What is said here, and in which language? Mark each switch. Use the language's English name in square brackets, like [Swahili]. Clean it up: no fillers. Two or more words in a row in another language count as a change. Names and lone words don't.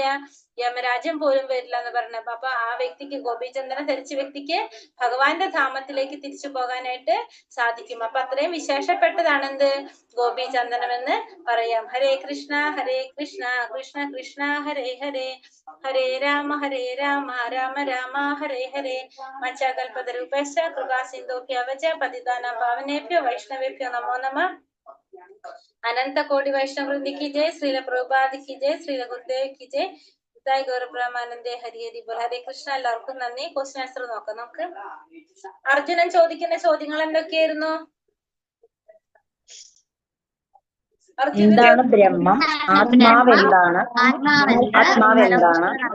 [Malayalam] യമരാജൻ പോലും വരില്ല എന്ന് പറഞ്ഞപ്പോ അപ്പൊ ആ വ്യക്തിക്ക്, ഗോപീചന്ദനം ധരിച്ച വ്യക്തിക്ക് ഭഗവാന്റെ ധാമത്തിലേക്ക് തിരിച്ചു പോകാനായിട്ട് സാധിക്കും. അപ്പൊ അത്രയും വിശേഷപ്പെട്ടതാണ് എന്ത്? ഗോപീചന്ദനം എന്ന് പറയാം. [Sanskrit] ഹരേ കൃഷ്ണ കൃഷ്ണ കൃഷ്ണ ഹരേ ഹരേ, ഹരേ രാമ രാമ രാമ ഹരേ ഹരേ. മച്ചാകൽപതരൂപശ്ച കൃപാ സിന്ധുഭ്യവച പതിതാനാം പാവനേഭ്യോ വൈഷ്ണവേഭ്യോ നമോ നമഃ. [Hindi] अनंत कोटि वैष्णववृंदी की जय, श्रील प्रभुपाद की जय, श्रील गुरुदेव की जय, [Bangla] গৌরব্রহ্মানন্দে হরি হরি বোল. [Sanskrit] ഹരേ കൃഷ്ണ. [Malayalam] എല്ലാവർക്കും നന്ദി. [English] question answer [Malayalam] നോക്കാം നമുക്ക്. അർജുനൻ ചോദിക്കുന്ന ചോദ്യങ്ങൾ എന്തൊക്കെയായിരുന്നു? എന്താണ് ബ്രഹ്മം? ആത്മാവെന്താണ്? ആത്മാവെന്താണ്?